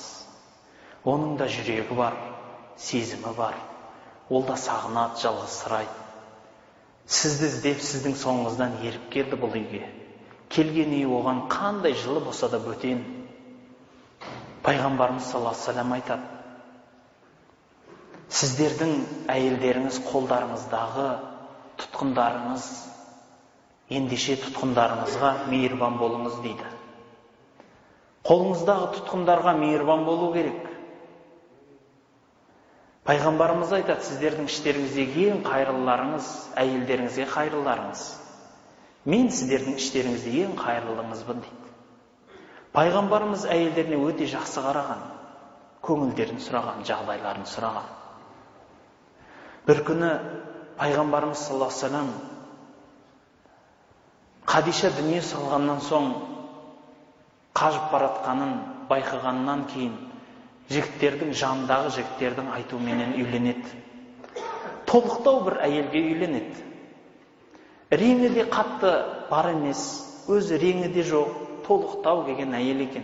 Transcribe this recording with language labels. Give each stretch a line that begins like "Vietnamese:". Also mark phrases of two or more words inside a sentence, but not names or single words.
Kazakh: Оның да жүрегі бар, сезімі бар. Ол да сағынады, жалғызсырайды. Сізді іздеп, сіздің соңыңыздан еріп келді бұл үйге. Келген үй оған қандай жылы болса да бөтен. Пайғамбарымыз
Arabic: صلى الله عليه وسلم
Kazakh: айтады: сіздердің әйелдеріңіз қолдарыңыздағы тұтқындарыңыз, ендеше тұтқындарыңызға мейірбан болыңыз дейді. Қолыңыздағы тұтқындарға мейірбан болу керек. Пайғамбарымыз айтады: сіздердің іштеріңіздегі ең қайырлыларыңыз әйелдеріңізге қайырлыларыңыз. Мен сіздердің іштеріңізде ең қайырлыларыңызбын дейді. Пайғамбарымыз әйелдеріне өте жақсы қараған, көңілдерін сұраған, жағдайларын сұраған. Бір күні Пайғамбарымыз
Arabic: صلى الله عليه وسلم
Kazakh: Хадиша дүние салғаннан соң қажып баратқанын байқағаннан кейін жігіттердің, жанындағы жігіттердің айтуменен үйленеді. Толықтау бір әйелге үйленеді. Реңі де қатты бар емес, өзі реңі де жоқ, толықтау деген әйел екен.